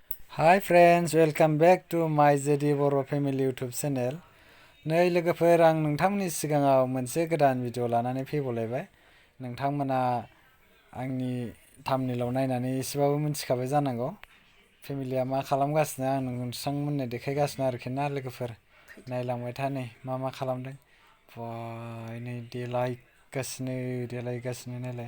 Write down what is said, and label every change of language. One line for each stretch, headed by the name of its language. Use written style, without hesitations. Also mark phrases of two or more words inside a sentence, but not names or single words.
English: Hi friends, welcome back to my Zedi Boro Family YouTube channel.
Bodo: नै लोगोफोर आं नोंथांमोननि सिगाङाव मोनसे गोदान भिडिअ लानानै फैबावलायबाय। नोंथांमोना आंनि थाम्बनेइलाव नायनानै एसेबाबो मिथिखाबाय जानांगौ। फेमिलिया मा खालामगासिनो आं नोंथांमोननो देखायगासिनो आरोखि ना लोगोफोर। नायलांबाय था नै मा खालामदों। बाय नै देलायगासिनो नायलाय।